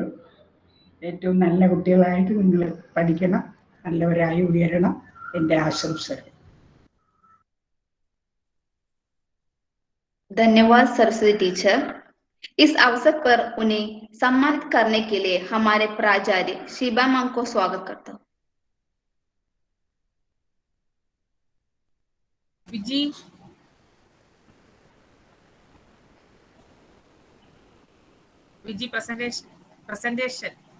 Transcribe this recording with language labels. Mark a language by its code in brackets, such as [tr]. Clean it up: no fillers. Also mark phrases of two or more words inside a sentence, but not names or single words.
[ml] ഏറ്റവും നല്ല കുട്ടികളായിട്ട് നിങ്ങൾ പഠിക്കണം, നല്ലവരായി ഉയരണം, എൻ്റെ ആശംസകൾ. [hi] धन्यवाद सरस्वती टीचर। इस अवसर पर उन्हें सम्मानित करने के लिए हमारे प्राचार्य शिबा मैम को स्वागत करता हूँ। विजी presentation.